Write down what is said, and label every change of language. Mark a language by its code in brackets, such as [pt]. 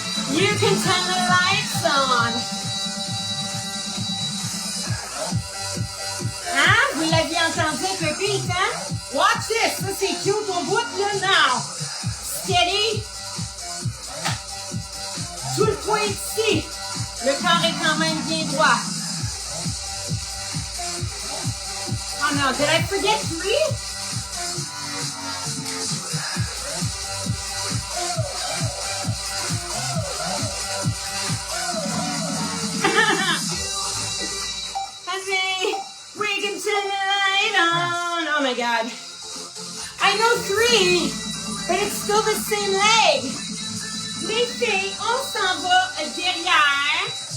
[en] You can turn the lights on. [fr] Hein? Vous l'aviez entendu avec le beat, hein? [en] Watch this. [fr] Ça, c'est cute au bout, là, [en] now. Steady. [fr] Tout le poids ici. Le corps est quand même bien droit. Oh non, [en] did I forget 3? Henry, we can turn the light on. Oh my God. I know 3, but it's still the same leg. [fr] Les filles, on s'en va derrière.